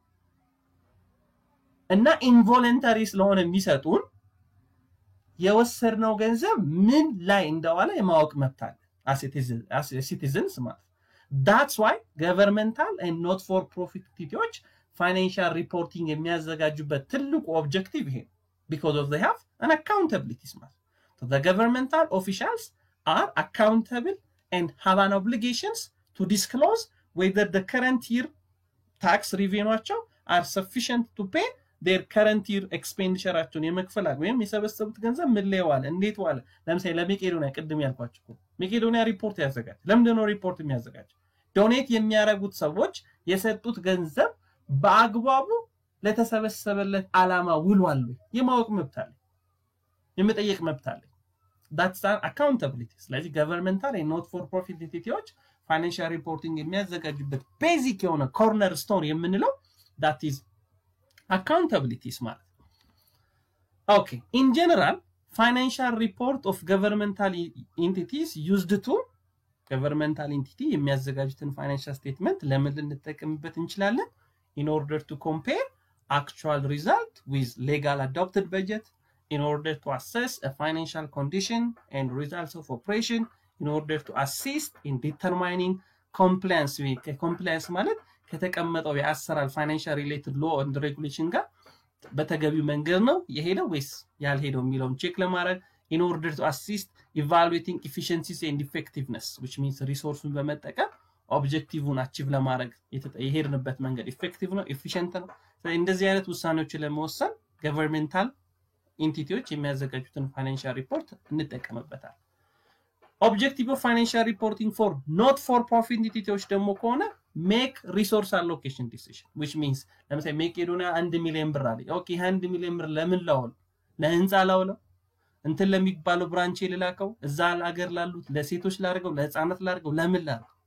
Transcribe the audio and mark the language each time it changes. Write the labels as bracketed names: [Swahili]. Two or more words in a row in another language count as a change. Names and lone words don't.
[Amharic] እና involuntary ስለሆነ የሚሰጡን የወሰድነው ገንዘብ ምን ላይ እንደዋለ የማወቅ መብት አለ [English] as citizens [Amharic] ማለት [English] that's why governmental and not for profit entities financial reporting [Amharic] የሚያዘጋጁበት ትልቁ ኦብጀክቲቭ ይሄ [English] because of they have an accountability ማለት so the governmental officials are accountable and have an obligations to disclose whether the current year tax revenues are sufficient to pay their current year expenditure [Amharic] አቸውን የመክፈል ወይም የሰበሰቡት ገንዘብ ምን ላይ ዋለ እንዴት ዋለ ለምሳሌ ለመቄዶንያ ቅድም ያልኳችሁ መቄዶንያ ሪፖርት ያዘጋጅ ለምንድነው ሪፖርት የሚያዘጋጅ ዶኔት የሚያረጉት ሰዎች የሰጡት ገንዘብ በአግባቡ ለተሰበሰበለት ዓላማ ውሏል የማወቅ መብት አለ የመጠየቅ መብት አለ [English] that's an accountability [Amharic] ስለዚህ [English] governmental and not for profit entities financial reporting [Amharic] የሚያዘጋጁበት ቤዚክ የሆነ [English] corner stone [Amharic] የምንለው [English] that is accountability smart okay in general financial report of governmental entities used to governmental entity የሚያዘጋጁትን financial statement [Amharic] ለምን ልንጠቀምበት እንችላለን [English] in order to compare actual result with legal adopted budget in order to assess a financial condition and results of operation in order to assist in determining compliance with compliance [Amharic] ማለት ከተቀመጠው የአሰራር [English] financial related law and regulation [Amharic] ጋር በተገቢው መንገድ ነው የሄደው ወይስ ያልሄደው የሚለውን ቼክ ለማድረግ [English] in order to assist evaluating efficiencies and effectiveness which means resource [Amharic] በመጠቀም ኦብጀክቲቭን አቺቭ ለማድረግ የሄድንበት መንገድ ኢፌክቲቭ ነው ኤፊሺየንት ነው ስለዚህ እንደዚህ አይነት ውሳኔዎችን ለመወሰን [English] governmental entities [Amharic] የሚያዘጋጁትን [English] financial report [Amharic] እንጠቀምበታል [English] objective of financial reporting for not for profit entities [Amharic] ደግሞ ከሆነ [English] make resource allocation decision which means [Amharic] ለምሳሌ መቄዶንያ 1 ሚሊዮን ብር አለ ኦኬ 1 ሚሊዮን ብር ለምን ላውል ለህንጻ ላውለው እንትን ለሚባለው ብራንች ይላልከው እዛ ሀገር ላሉት ለሴቶች ላርገው ለህፃናት ላርገው ለምን ላርገው